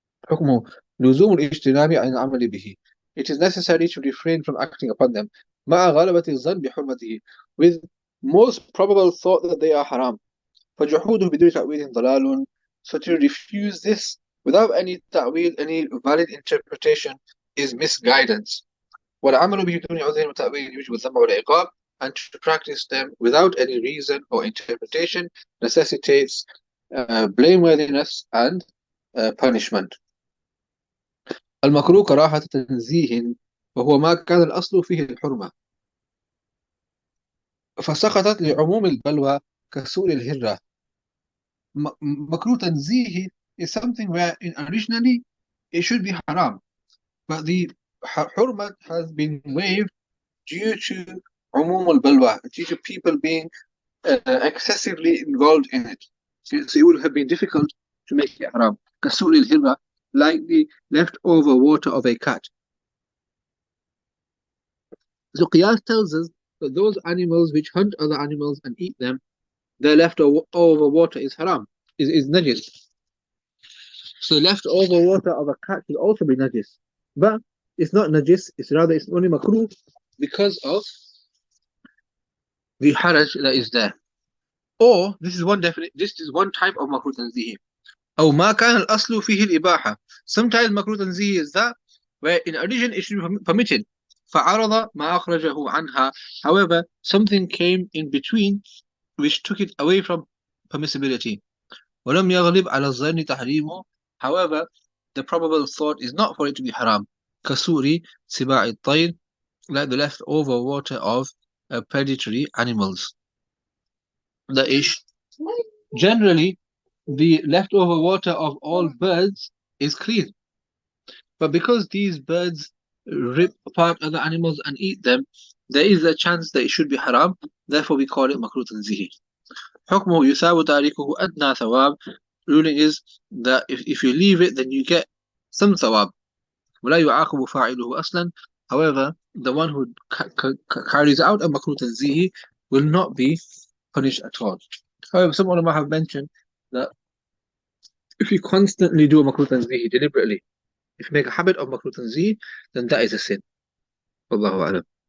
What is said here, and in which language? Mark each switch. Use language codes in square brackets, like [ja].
[ar] حكمه لزوم الاجتناب عن العمل به. [en] It is necessary to refrain from acting upon them [ar] مع غلبة الظن بحرمته, [en] with most probable thought that they are haram. [ar] فجحوده بدون تأويل ضلال. [en] So to refuse this without any ta'wil, any valid interpretation, is misguidance. [ar] والعمل به بدون عذر وتأويل يوجب الذم والعقاب, [en] and to practice them without any reason or interpretation necessitates blameworthiness and punishment. [ar] المكروه كراهة تنزيه، وهو ما كان الأصل فيه الحرمة فسقطت لعموم البلوى كسوء الهرة. [en] مكروه تنزيه is something where originally it should be haram, but the hurmat has been waived due to umum al-balwa, due to people being excessively involved in it. So it would have been difficult to make it haram. Kasul al-hirra, like the leftover water of a cat. So Qiyas tells us that those animals which hunt other animals and eat them, their leftover water is haram, is najis. So the leftover water of a cat will also be najis. But it's not najis, it's only makruh because of the haraj that is there. Or this is one type of makruh tanzihi. [ar] أو ما كان الأصل فيه الإباحة. [en] Sometimes makruh tanzihi is that where in addition it should be permitted. [ar] فعرض ما أخرجه عنها. [en] However, something came in between which took it away from permissibility. [ar] ولم يغلب على الظن تحريمه. [en] However, the probable thought is not for it to be haram. [ar] كسوري سباع الطير, [en] like the leftover water of predatory animals. That is, generally, the leftover water of all birds is clean. But because these birds rip apart other animals and eat them, there is a chance that it should be haram. Therefore, we call it makruh tanzihi. [ar] حكمه يثاب تاركه أدنى ثواب. [en] Ruling is that if you leave it, then you get some ثواب. [ar] ولا يعاقب فاعله أصلا. [en] However, the one who carries out a makruh tanzihi will not be punished at all. However, some ulama have mentioned that if you constantly do a makruh tanzihi deliberately, if you make a habit of makruh tanzihi, then that is a sin. Wallahu a'lam.